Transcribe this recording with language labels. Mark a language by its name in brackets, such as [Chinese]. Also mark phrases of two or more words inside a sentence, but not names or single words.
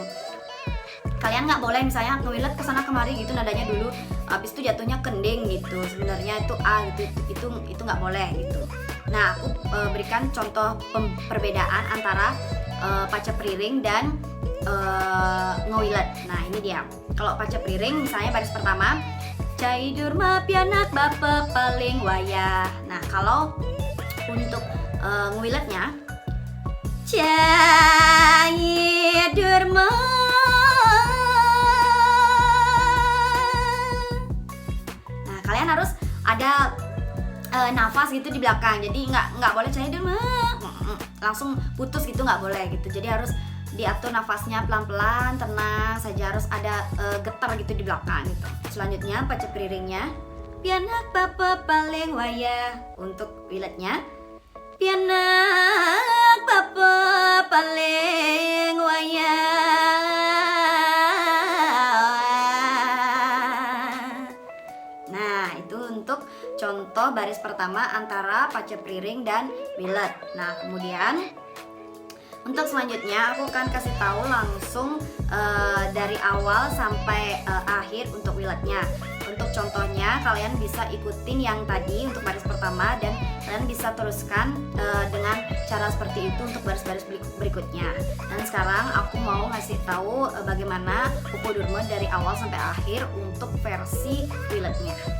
[Indonesian] Kalian nggak boleh misalnya ngewilet kesana kemari gitu nadanya dulu, habis itu jatuhnya kending gitu. Sebenarnya itu a gitu, itu nggak boleh gitu. Nah, aku berikan contoh perbedaan antara pace priring dan ngewilet. Nah, ini dia. Kalau pace priring misalnya baris pertama, [Balinese] cai durma pianak bapa paling wayah. [Indonesian] Nah, kalau untuk ngewiletnya, [Balinese] cai durma. [Indonesian] Nah, kalian harus ada nafas gitu di belakang. Jadi nggak boleh [Balinese] cai durma [Indonesian] langsung putus gitu, nggak boleh gitu. Jadi harus diatur nafasnya pelan-pelan, tenang saja, harus ada getar gitu di belakang gitu. Selanjutnya pace priringnya, [Balinese] pianak bapa paling wayah. [Indonesian] Untuk wiletnya, [Balinese] pianak bapa paling wayah. [Indonesian] Nah, itu untuk contoh baris pertama antara pace priring dan wilet. Nah, kemudian untuk selanjutnya aku akan kasih tahu langsung dari awal sampai akhir untuk wiletnya. Untuk contohnya kalian bisa ikutin yang tadi untuk baris pertama dan kalian bisa teruskan dengan cara seperti itu untuk baris-baris berikutnya. Dan sekarang aku mau ngasih tahu bagaimana Pupu Durma dari awal sampai akhir untuk versi wiletnya.